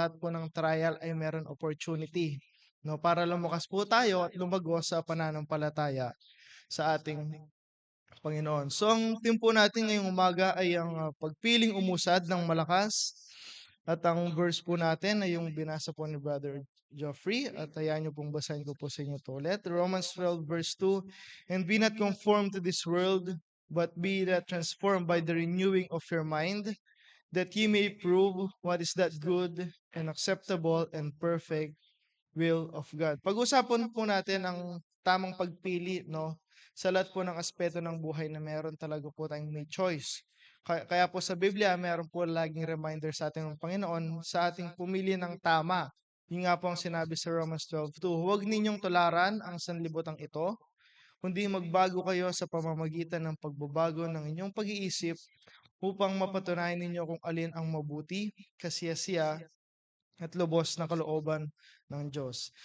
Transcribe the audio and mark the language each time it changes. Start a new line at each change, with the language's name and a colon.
Filipino: Lahat po ng trial ay meron opportunity, no? Para lumakas po tayo at lumago sa pananampalataya sa ating Panginoon. So, ang team po natin ngayong umaga ay ang pagpiling umusad ng malakas. At ang verse po natin ay yung binasa po ni Brother Geoffrey. At hayaan niyo pong basahin ko po sa inyo to ulit.
English: Romans 12 verse 2, And be not conformed to this world, but be that transformed by the renewing of your mind, that ye may prove what is that good and acceptable and perfect will of God.
Filipino: Pag-usapan po natin ang tamang pagpili, no? Sa lahat po ng aspeto ng buhay na meron talaga po tayong may choice. Kaya po sa Biblia, meron po laging reminder sa ating Panginoon sa ating pumili ng tama. Yun nga po ang sinabi sa Romans 12:2, huwag ninyong tularan ang sanlibutan ito, kundi magbago kayo sa pamamagitan ng pagbabago ng inyong pag-iisip upang mapatunayan ninyo kung alin ang mabuti, kasiyasiya, at lubos na kalooban ng Diyos.